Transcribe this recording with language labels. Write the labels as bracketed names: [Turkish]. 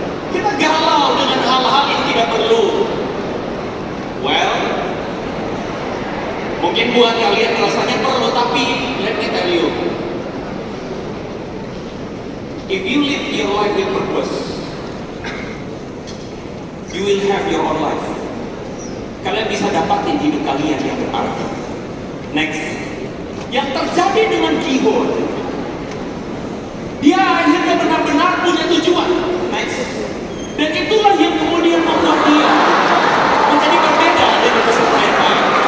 [Indonesian] Kita galau dengan hal-hal yang tidak perlu. [English] Well, [Indonesian] mungkin buat kalian rasanya perlu, tapi [English] let me tell you, if you live your life with purpose, you will have your own life. [Indonesian] Kalian bisa dapatin hidup kalian yang berarti. Next, yang terjadi dengan keyboard, dia akhirnya benar-benar punya tujuan. Next, dan itulah yang kemudian membuat dia menjadi berbeda dari peserta yang lain.